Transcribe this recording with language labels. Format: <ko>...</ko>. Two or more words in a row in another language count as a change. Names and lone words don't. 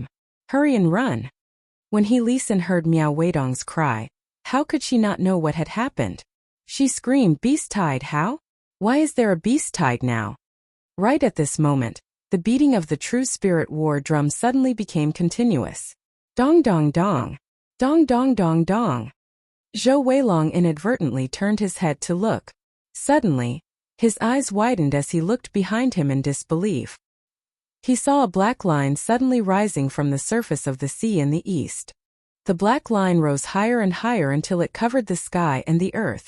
<en>Hurry and run!" When He Lisan heard Miao Weidong's cry, how could she not know what had happened? She screamed, "Beast Tide, how? Why is there a beast tide now?" Right at this moment, the beating of the True Spirit War Drum suddenly became continuous. Dong dong dong! Dong dong dong dong! Zhou Weilong inadvertently turned his head to look. Suddenly, his eyes widened as he looked behind him in disbelief. He saw a black line suddenly rising from the surface of the sea in the east. The black line rose higher and higher until it covered the sky and the earth.</en>